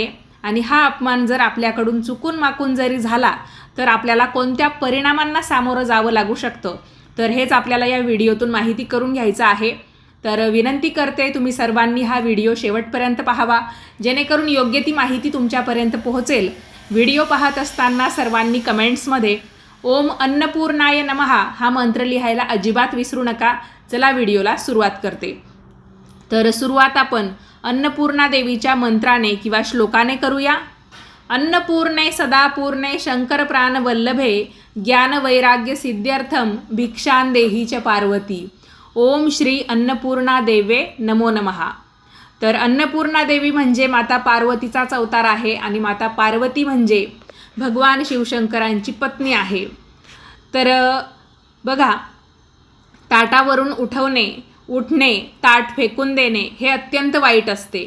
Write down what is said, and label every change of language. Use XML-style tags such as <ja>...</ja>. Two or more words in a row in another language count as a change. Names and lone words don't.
<mr>आणि हा अपमान जर आपल्याकडून चुकून माकून जरी झाला तर आपल्याला कोणत्या परिणामांना सामोरं जावं लागू शकतं, तर हेच आपल्याला या व्हिडिओतून माहिती करून घ्यायचं आहे। तर विनंती करते तुम्ही सर्वांनी हा व्हिडिओ शेवटपर्यंत पाहावा, जेणेकरून योग्य ती माहिती तुमच्यापर्यंत पोहोचेल। व्हिडिओ पाहत असताना सर्वांनी कमेंट्समध्ये</mr> <sa>ओम अन्नपूर्णाय नमः</sa> <mr>हा मंत्र लिहायला अजिबात विसरू नका। चला व्हिडिओला सुरुवात करते। तर सुरुवात आपण अन्नपूर्णा देवीच्या मंत्राने किंवा श्लोकाने करूया।</mr> <sa>अन्नपूर्णे सदापूर्णे शंकर प्राण वल्लभे ज्ञान वैराग्य सिद्ध्यर्थम भिक्षां देही च पार्वती। ओम श्री अन्नपूर्णा देवे नमो नमः।</sa> <mr>तर अन्नपूर्णा देवी म्हणजे माता पार्वतीचाच अवतार आहे आणि माता पार्वती म्हणजे भगवान शिवशंकरांची पत्नी आहे। तर बघा, ताटावरून उठणे, ताट फेकून देणे हे अत्यंत वाईट असते।</mr>